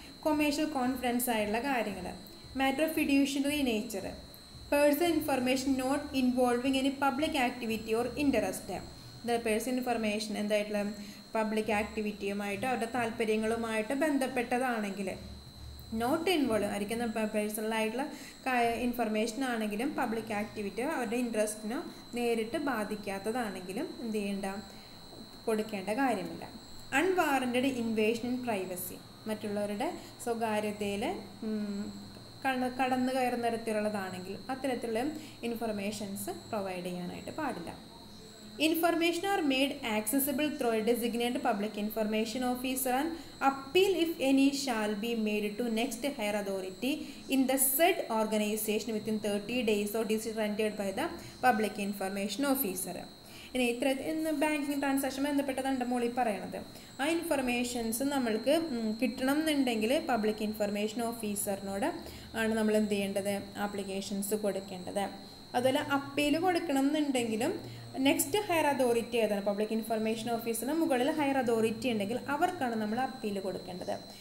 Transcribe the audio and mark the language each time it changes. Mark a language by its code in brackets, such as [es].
[ml] Commercial confidence ആയിട്ടുള്ള കാര്യങ്ങൾ, [en] matter of fiduciary nature, personal information not involving any public activity or interest, [ml] personal information എന്തായിട്ടുള്ള public ആക്ടിവിറ്റിയുമായിട്ട് അവരുടെ താല്പര്യങ്ങളുമായിട്ട് ബന്ധപ്പെട്ടതാണെങ്കിൽ, not involve ആയിരിക്കുന്ന പേഴ്സണലായിട്ടുള്ള information ആണെങ്കിലും public ആക്ടിവിറ്റിയോ അവരുടെ ഇൻട്രസ്റ്റിനോ നേരിട്ട് ബാധിക്കാത്തതാണെങ്കിലും എന്ത് ചെയ്യേണ്ട, കൊടുക്കേണ്ട കാര്യമില്ല. [en] unwarranted invasion in privacy, [ml] മറ്റുള്ളവരുടെ സ്വകാര്യതയിൽ കടന്നു കയറുന്ന തരത്തിലുള്ളതാണെങ്കിൽ അത്തരത്തിലുള്ള ഇൻഫർമേഷൻസ് പ്രൊവൈഡ് ചെയ്യാനായിട്ട് പാടില്ല. [en] Information are made accessible through a designated public information officer and appeal if any shall be made to next higher authority in the said organization within 30 days or decision rendered by the public information officer. [ml] ഇനി ഇന്ന് banking transaction ബന്ധപ്പെട്ടതാണ് മോളിൽ പറയണത്. ആ informations നമ്മൾക്ക് കിട്ടണം എന്നുണ്ടെങ്കിൽ public information ഓഫീസറിനോട് ആണ് നമ്മൾ എന്ത് ചെയ്യേണ്ടത്, ആപ്ലിക്കേഷൻസ് കൊടുക്കേണ്ടത്. അതുപോലെ അപ്പീൽ കൊടുക്കണം എന്നുണ്ടെങ്കിലും നെക്സ്റ്റ് ഹയർ അതോറിറ്റി ഏതാണ്, പബ്ലിക് ഇൻഫർമേഷൻ ഓഫീസറിന് മുകളിൽ ഹയർ അതോറിറ്റി ഉണ്ടെങ്കിൽ അവർക്കാണ് നമ്മൾ അപ്പീൽ കൊടുക്കേണ്ടത്.